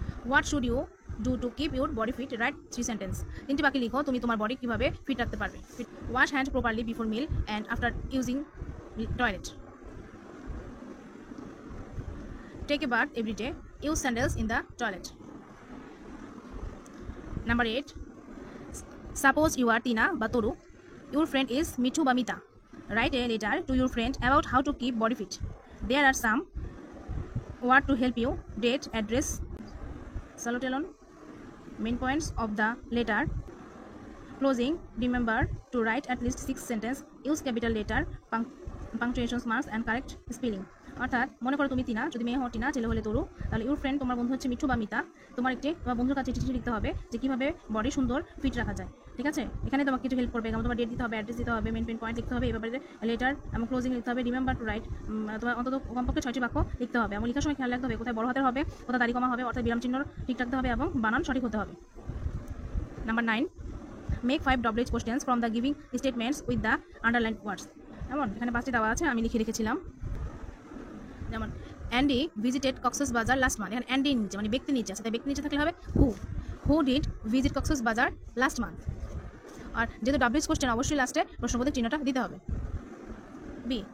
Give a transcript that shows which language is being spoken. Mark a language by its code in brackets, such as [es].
[en] What should you do to keep your body fit? Write 3 sentence. [bn] 3টি বাক্য লিখো, তুমি তোমার বডি কিভাবে ফিট রাখতে পারবে। [en] Wash hand properly before meal and after using toilet. Take a bath every day. Use sandals in the toilet. Number 8. Suppose you are Tina বা Toru. Your friend is Mitu বা Mita. Write a letter to your friend about how to keep body fit. There are some words to help you. Date, address, salutation, main points of the letter. Closing, remember to write at least 6 sentences. Use capital letter, punctuation marks and correct spelling. [bn] অর্থাৎ মনে করো তুমি টিনা, যদি মেয়ে হও টিনা, ছেলে হলে তরু, তাহলে [en] your friend [bn] তোমার বন্ধু হচ্ছে মিঠু বা মিতা। তোমার বন্ধুর কাছে চিঠি লিখতে হবে যে কীভাবে বডি সুন্দর ফিট রাখা যায়। ঠিক আছে, এখানে তোমাকে কিছু হেল্প করবে, যেমন তোমার ডেট দিতে হবে, অ্যাড্রেস দিতে হবে, মেন পয়েন্ট লিখতে হবে, এই ব্যাপারে লেটার এবং ক্লোজিং লিখতে হবে। রিমেম্বার টু রাইট, তোমার অন্তত কমপক্ষে 6টি বাক্য লিখতে হবে এবং লেখার সময় খেয়াল রাখতে হবে কোথায় বড় হাতের হবে, কোথায় দাড়ি কমা হবে, অর্থাৎ বিরাম চিহ্ন ঠিক রাখতে হবে এবং বানান সঠিক হতে হবে। Number 9. [en] Make 5 WH questions from the giving statements with the underlined words. [bn] যেমন এখানে 5টি দেওয়া আছে, আমি লিখে রেখেছিলাম। যেমন [en] Andy visited Cox's Bazar last month. [bn] এখানে অ্যান্ডি নিচে মানে ব্যক্তি নিচে আছে, তাই ব্যক্তি নিচে থাকলে হবে [en] Who did visit Cox's Bazar last month. [bn] আর যেহেতু WH কোশ্চেন অবশ্যই লাস্টে প্রশ্নবোধক চিহ্নটা দিতে হবে। বি.